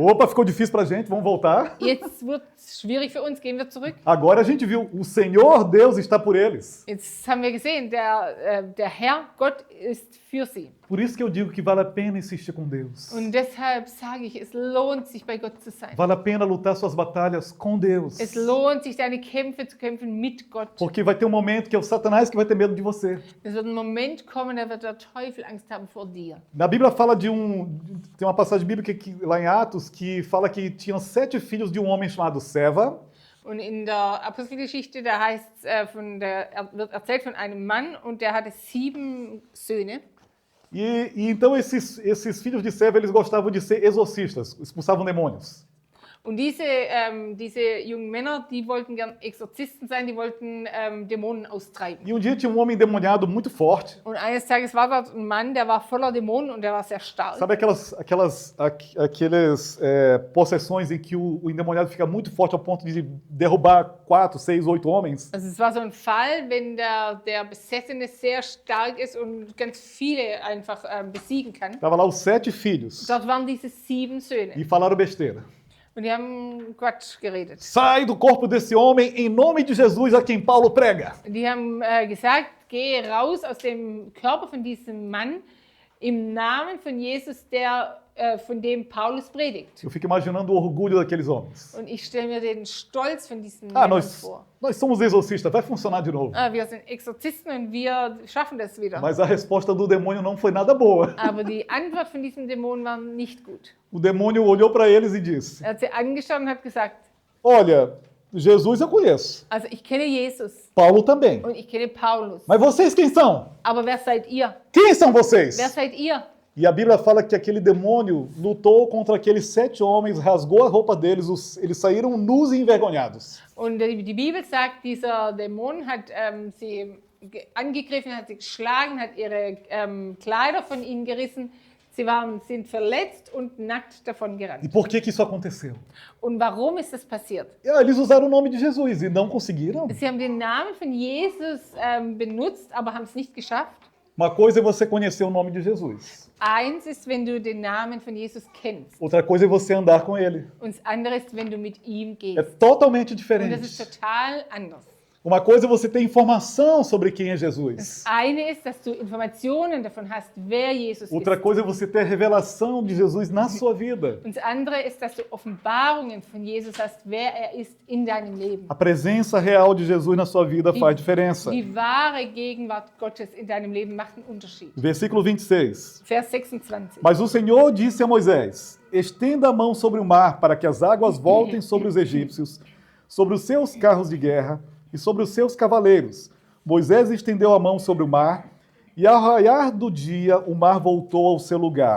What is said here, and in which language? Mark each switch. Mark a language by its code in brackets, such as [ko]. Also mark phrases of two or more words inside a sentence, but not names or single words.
[pt] Opa, ficou difícil pra gente, vamos voltar. [de] Jetzt wird es schwierig für uns, gehen wir zurück. [pt] Agora a gente viu, o Senhor Deus está por eles. [de] Jetzt haben wir gesehen, der Herr, Gott ist für sie. [pt] Por isso que eu digo que vale a pena insistir com Deus. [de] Und deshalb sage ich, es lohnt sich, bei Gott zu sein. [pt] Vale a pena lutar suas batalhas com Deus. [de] Es lohnt sich, deine Kämpfe zu kämpfen mit Gott. [pt] Porque vai ter um momento que é o Satanás que vai ter medo de você. [de] Es wird ein Moment kommen, da wird der Teufel Angst haben vor dir. [pt] Na Bíblia fala tem uma passagem bíblica lá em Atos que fala que tinham 7 filhos de um homem chamado Seva. [de] Und in der Apostelgeschichte, da heißt wird erzählt von einem Mann und der hatte 7 Söhne. [pt] E então esses filhos de Seva, eles gostavam de ser exorcistas, expulsavam demônios. [de] Und diese jungen Männer, die wollten gern Exorzisten sein, die wollten Dämonen austreiben. [pt] E um dia tinha um homem endemoniado muito forte. [de] Und eines Tages war dort ein Mann, der war voller Dämonen und der war sehr stark. [pt] Sabe aquelas possessões em que o endemoniado fica muito forte ao ponto de derrubar 4, 6, 8 homens? [de] Also es war so ein Fall, wenn der Besessene sehr stark ist und ganz viele einfach besiegen kann. [pt] Tava lá os 7 filhos [de] Dort waren diese 7 Söhne [pt] e falaram besteira. [de] und die haben Quatsch geredet. [pt] Sai do corpo desse homem em nome de Jesus a quem Paulo prega. [de] Die haben gesagt, geh raus aus dem Körper von diesem Mann im Namen von Jesus, von dem Paulus predigt. [pt] Eu fico imaginando o orgulho daqueles homens. [de] Und ich stelle mir den Stolz von diesen [pt] Ah, [de] Männern [pt] nós [de] vor. [pt] somos exorcistas, vai funcionar de novo. [de] Wir sind Exorzisten und wir schaffen das wieder. [pt] Mas a resposta do demônio não foi nada boa. [de] Aber die Antwort von diesem Dämon war nicht gut. [pt] O demônio olhou para eles e disse: [de] Er hat sie angeschaut und hat gesagt, [pt] Olha, Jesus eu conheço, [de] also ich kenne Jesus [pt] Paulo também. [de] und ich kenne Paulus. [pt] Mas vocês quem são? [de] Aber wer seid ihr? [pt] Quem são vocês? [de] Wer seid ihr? [pt] E a Bíblia fala que aquele demônio lutou contra aqueles 7 homens, rasgou a roupa deles, eles saíram nus e envergonhados. [de] Und die Bibel sagt, dieser Dämon hat sie angegriffen, hat sie geschlagen, hat ihre Kleider von ihnen gerissen. Sie sind verletzt und nackt davon [pt] E [de] gerannt. [pt] por que isso aconteceu? [de] Und warum ist das passiert? [pt] Eles usaram o nome de Jesus e não conseguiram. [de] Sie haben den Namen von Jesus benutzt, aber haben es nicht geschafft. [pt] Uma coisa é você conhecer o nome de Jesus. [de] Eins ist, wenn du den Namen von Jesus kennst. [pt] Outra coisa é você andar com ele. [de] Und das andere ist, wenn du mit ihm [pt] É [de] gehst. [pt] totalmente [de] Und das [pt] diferente. [de] ist total anders. [pt] Uma coisa é você ter informação sobre quem é Jesus. [de] Eine ist, dass du Informationen davon hast, wer Jesus [pt] Outra [de] ist. [pt] coisa é você ter a revelação de Jesus na sua vida. [de] Und das andere ist, dass du Offenbarungen von Jesus hast, wer er ist in deinem Leben. [pt] A presença real de Jesus na sua vida faz diferença. [de] Die wahre Gegenwart Gottes in deinem Leben macht einen Unterschied. [pt] Versículo 26. [de] Vers 26. [pt] Mas o Senhor disse a Moisés: Estenda a mão sobre o mar para que as águas voltem sobre os egípcios, sobre os seus carros de guerra e sobre os seus cavaleiros. Moisés estendeu a mão sobre o mar, e ao raiar do dia o mar voltou ao seu lugar.